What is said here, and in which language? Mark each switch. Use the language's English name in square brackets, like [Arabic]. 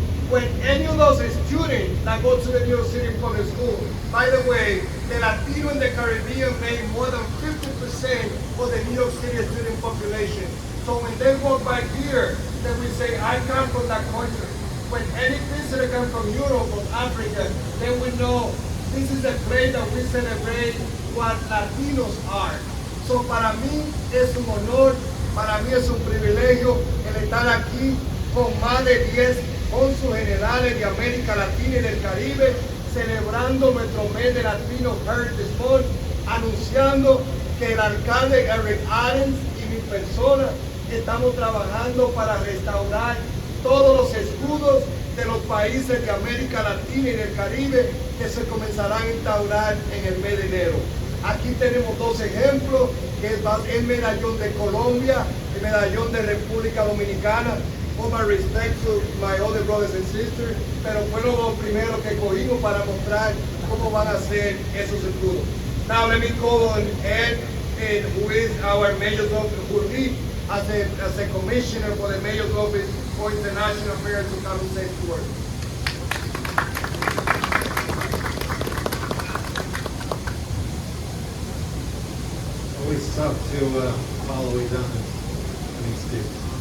[English] When any of those students that go to the New York City Public School, by the way, the Latino in the Caribbean make more than 50% of the New York City student population. So when they walk by here, they will say, I come from that country. When any visitor comes from Europe or Africa, they will know this is a place that we celebrate what Latinos are. [Spanish] So para mí es un honor, para mí es un privilegio el estar aquí con más de 10 cónsules generales de América Latina y del Caribe, celebrando nuestro mes de Latino Heritage Month, anunciando que el alcalde Eric Adams y mi persona estamos trabajando para restaurar todos los escudos de los países de América Latina y del Caribe que se comenzarán a instaurar en el mes de enero. Aquí tenemos dos ejemplos, que es el medallón de Colombia, el medallón de República Dominicana. [English] All my respect to my other brothers and sisters, [Spanish] pero fueron los primeros que cogimos para mostrar cómo van a ser esos escudos. [English] Now let me call on Ed and who is our mayor's office, who lead as a commissioner for the mayor's office for international affairs to come and say to work. Always tough to follow Ydanis when he speaks.